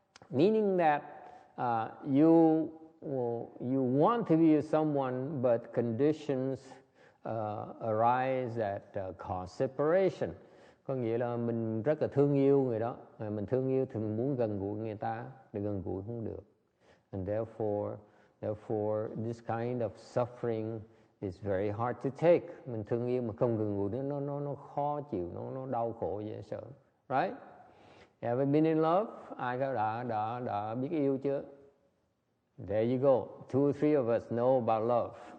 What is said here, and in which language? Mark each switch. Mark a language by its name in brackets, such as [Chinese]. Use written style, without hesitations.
[English] Meaning that you want to be with someone, but conditions arise that cause separation. [Vietnamese] Có nghĩa là mình rất là thương yêu người đó, mình thương yêu thì mình muốn gần gũi người ta, thì gần gũi không được. [English] And therefore this kind of suffering is very hard to take. [Vietnamese] Mình thương yêu mà không gần gũi nó khó chịu, nó đau khổ dễ sợ. [English] Right? Ever been in love? [Vietnamese] Ai đã biết yêu chưa? [English] There you go. 2 or 3 of us know about love.